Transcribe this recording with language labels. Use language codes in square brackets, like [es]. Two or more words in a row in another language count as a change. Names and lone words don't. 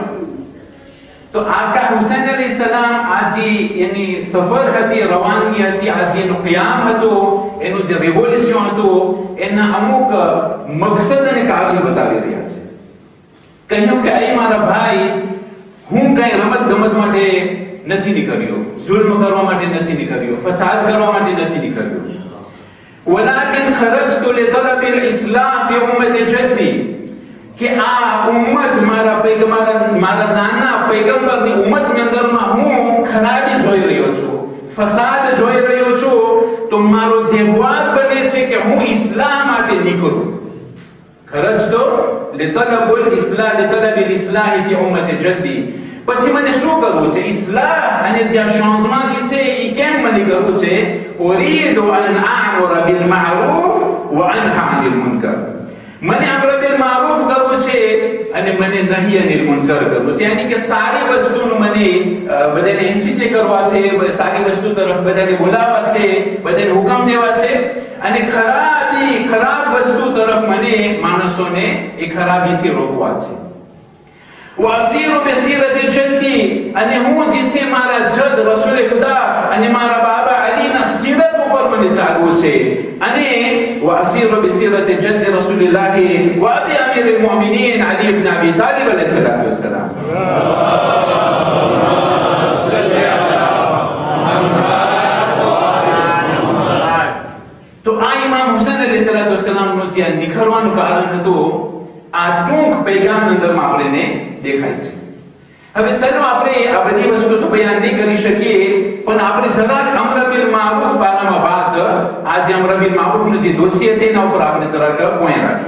[gu] તો આકા હુસૈન અલૈહિસ્સલામ આજે એની સફર હતી, રવાનગી હતી, આજે એનો क़િયામ હતો, એનું જે રિવોલ્યુશન હતું એના અમુક મકસદ અને કારણ બતાવી રહ્યા છે. કહ્યું કે અહીં મારા ભાઈ હું કઈ રમત ગમત માટે નથી નીકળ્યો, જુલ્મ કરવા માટે નથી નીકળ્યો, ફસાદ કરવા માટે નથી નીકળ્યો. [ar] ولكن خرجت لطلب الاصلاح في امه جدي [gu] કે આ ઉમ્મત મારા નાના પૈગંબરની ઉમ્મતની અંદરમાં હું ખરાબી જોઈ રહ્યો છું, ફસાદ જોઈ રહ્યો છું, તો મારો દેવવાદ બને છે કે હું ઇસ્લામ માટે નીકળું. [ar] ખરજતો لطلب الاصلاح في امه جدي. [gu] પછી મને શું કરવું છે? ઇસ્લાહ અને જે ચેન્જમાં જે છે એ કેમ મને કરવું છે? [ar] أريد أن أعمر بالمعروف وأنهى عن المنكر. [gu] મને [ar] أمر بالمعروف [gu] કરવું છે અને મને [ar] نهي عن المنكر [gu] કરવું છે. યાની કે સારી વસ્તુનું મને બધાને ઇન્સિટ કરવા છે, સારી વસ્તુ તરફ બધાને બોલાવવા છે, બધાને હુકમ દેવા છે અને ખરાબ વસ્તુ તરફ મને માણસોને એ ખરાબીથી રોકવા છે. [ar] وأسير بسيرة جدي [gu] અને હું જે છે મારા જદ રસૂલ ખુદા અને મારા બાબા અલીના સીરત ઉપર મને ચાલવું છે. [ar] અને وأسير بسيرة جد رسول الله وأبي أمير المؤمنين علي بن أبي طالب عليه الصلاة والسلام. [gu] તો આ ઇમામ હુસૈન અલૈહિસ્સલામનું જે નિખરવાનું કારણ હતું આ ટૂંક પૈગામ અંદરમાં આપણને દેખાય છે. હવે ચાલો આપણે આ બધી વસ્તુ તો બયાન નહીં કરી શકીએ, પણ આપણે જરાક [ar] أمر بالمعروف [gu] બારામાં વાત, આજે [ar] أمر بالمعروف [gu] જે દોષીય છે એના ઉપર આપણે જરાક પોઈન્ટ રાખીએ.